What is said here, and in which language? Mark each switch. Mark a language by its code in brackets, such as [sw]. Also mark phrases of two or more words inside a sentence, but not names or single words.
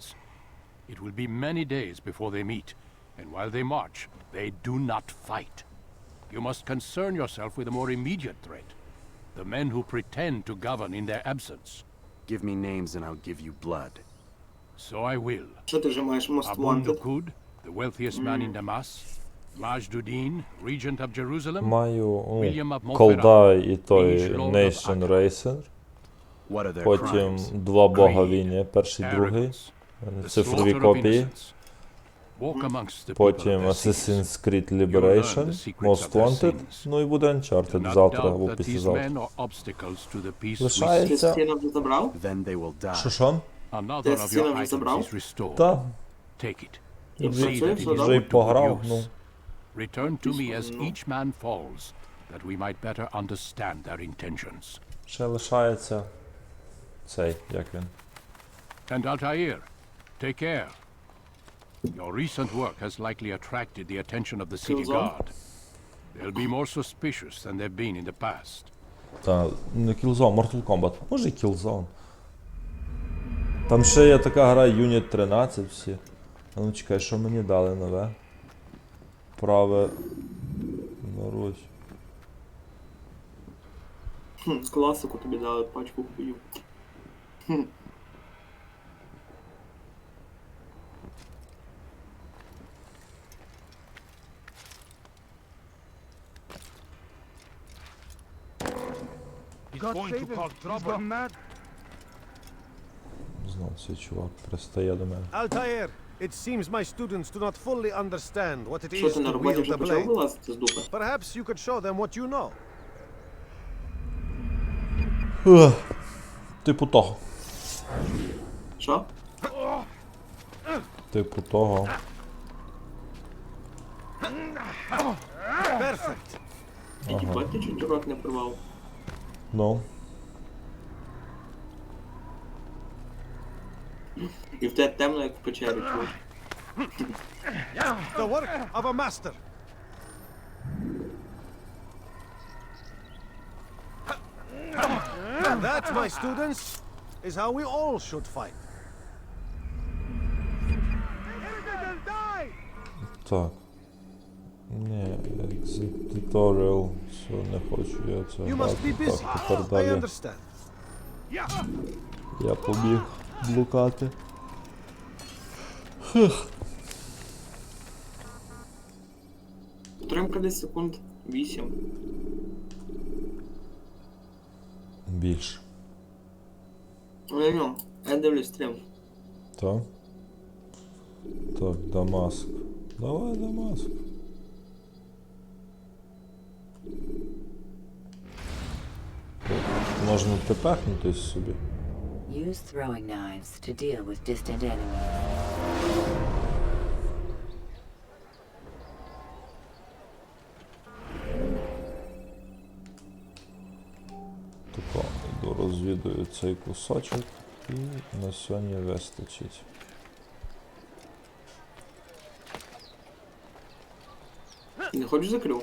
[en] It will be many days before they meet, and while they march, they do not fight. You must concern yourself with a more immediate threat. The men who pretend to govern in their absence. Give me names and I'll give you blood. So I will. [uk] Що ти вже маєш Most [en] Abu Wanted? Dukud, the wealthiest man in Damas. Majduddin, regent of Jerusalem. [uk] Маю [en] William of [uk] колда і той [en] Liege Lord of Nation Acre. Racer. What are their [uk] Потім [en] crimes? [uk] 2 бога війни, перший, другий. [en] Arrogance, the [uk] Цифрові [en] slaughter of [uk] копії. [en] innocents. Walk amongst the people [uk] Потім [en] of their Assassin's Creed You will learn Liberation, the secrets Most of their Wanted, sins. [uk] ну і буде [en] Do Uncharted not [uk] завтра [en] doubt [uk] або [en] that these [uk] післязавтра. [en] men are obstacles to the peace we [uk] Лишається- [en] seek. [uk] Ти стіна вже забрав? [en] Then they will die. [uk] Що? [en] Another [uk] Ти [en] of [uk] стіна [en] your [uk] вже [en] items [uk] забрав? [en] is restored. [uk] Так. [en] Take it. [uk] І [en] See [uk] все, [en] that it [uk] все, [en] is [uk] да? Вже й [en] put to good [uk] пограв, ну. [en] use. Return to me as each man falls, that we might better understand their intentions. [uk] Ще лишається цей, як він. [en] And Altair, take care. Your recent work has likely attracted the attention of the city Killzone? guard. They'll be more suspicious than they've been in the past. [uk] Та, не Killzone, Mortal Kombat. Може і Killzone. Там ще є така гра Unit 13 всі. А ну чекай, що мені дали нове? Праве... Наруч. Класику тобі дали пачку хуїв. [en] He's going to cause trouble. [uk] Знов цей чувак пристає до мене. Альтаїр, [en] it seems my students do not fully understand what it [uk] Що [en] is [uk] ти на [en] to [uk] роботі [en] wield [uk] вже [en] the [uk] почав [en] blade. [uk] вилазити з дупи? [en] Perhaps you could show them what you know. [uk] Типу того. Що? Типу того. [en] Perfect. [uk] Їбать, ти чуть рот не порвав. Ну. І в тебе темно, як в печері, чуєш. [en] The work of a master. That, my students, is how we all should fight. [uk] Так. Ні, [en] exit tutorial. [uk] Все, не хочу я це [en] You must [uk] грати. [en] be busy. [uk] Так, тепер [en] I [uk] далі. [en] understand. [uk] Я побіг блукати. Фух. Утримка десь секунд 8. Більше. Ну, я дивлюсь стрім. Так. Так, Дамаск. Давай, Дамаск. Можна тепехнутись собі. [en] Use throwing knives to deal with distant enemies. [uk] Тако, йду розвідую цей кусочок і на сьогодні вистачить. Не хочеш закрив?